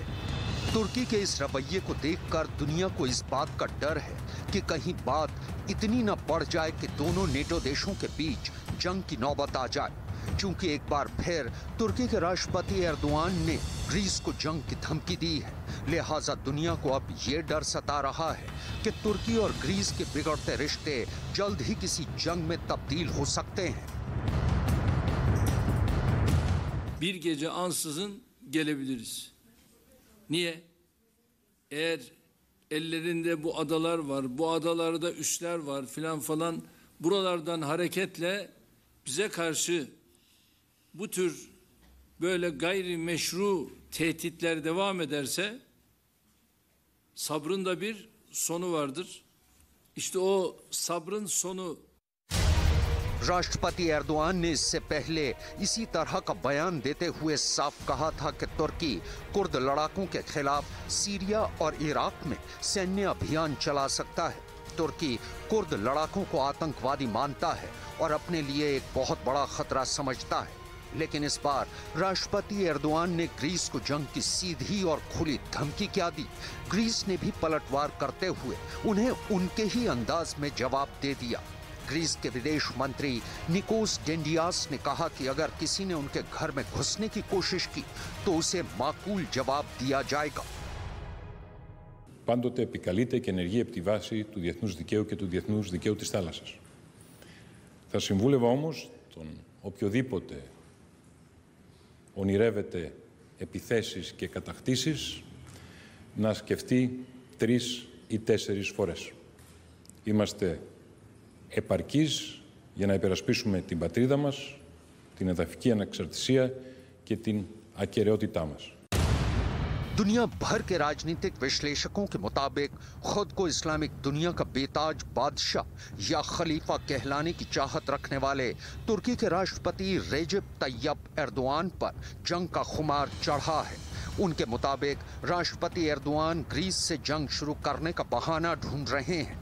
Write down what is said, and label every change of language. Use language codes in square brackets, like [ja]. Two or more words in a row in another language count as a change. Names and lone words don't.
[hi] तुर्की के इस रवैये को देखकर दुनिया को इस बात का डर है कि कहीं बात इतनी न बढ़ जाए कि दोनों नेटो देशों के बीच जंग की नौबत आ जाए। चूंकि एक बार फिर तुर्की के राष्ट्रपति एर्दोआन ने ग्रीस को जंग की धमकी दी है, लिहाजा दुनिया को अब ये डर सता रहा है कि तुर्की और ग्रीस के बिगड़ते रिश्ते जल्द ही किसी जंग में तब्दील हो सकते हैं। [tr] Bir gece ansızın gelebiliriz. Niye? Eğer ellerinde bu adalar var, bu adalarda üsler var filan falan, buralardan hareketle bize karşı bu tür böyle gayrimeşru tehditler devam ederse sabrın da bir sonu vardır. İşte o sabrın sonu [hi] राष्ट्रपति एर्दोआन ने इससे पहले इसी तरह का बयान देते हुए साफ कहा था कि तुर्की कुर्द लड़ाकों के खिलाफ सीरिया और इराक में सैन्य अभियान चला सकता है। तुर्की कुर्द लड़ाकों को आतंकवादी मानता है और अपने लिए एक बहुत बड़ा खतरा समझता है। लेकिन इस बार राष्ट्रपति एर्दोआन ने ग्रीस को जंग की सीधी और खुली धमकी क्या दी। ग्रीस ने भी पलटवार करते हुए उन्हें उनके ही अंदाज में जवाब दे दिया। ग्रीस के विदेश मंत्री निकोस डेंडियास ने कहा कि अगर किसी ने उनके घर में घुसने की कोशिश की तो उसे माकूल जवाब दिया जाएगा। [el] Πάντοτε επικαλείται και ενεργεί επί τη βάση του διεθνούς δικαίου και του διεθνούς δικαίου της θάλασσας. Θα συμβούλευα όμως τον οποιοδήποτε ονειρεύεται επιθέσεις και κατακτήσεις να σκεφτεί 3 ή 4 φορές. Είμαστε επαρκείς για να υπερασπίσουμε την πατρίδα μας, την εδαφική ανεξαρτησία και την ακεραιότητά μας. [hi] दुनिया भर के राजनीतिक विश्लेषकों के मुताबिक खुद को इस्लामिक दुनिया का बेताज बादशाह या खलीफा कहलाने की चाहत रखने वाले तुर्की के राष्ट्रपति रेजेप तैयब एर्दोआन पर जंग का खुमार चढ़ा है। उनके मुताबिक राष्ट्रपति एर्दोआन ग्रीस से जंग शुरू करने का बहाना ढूंढ रहे हैं।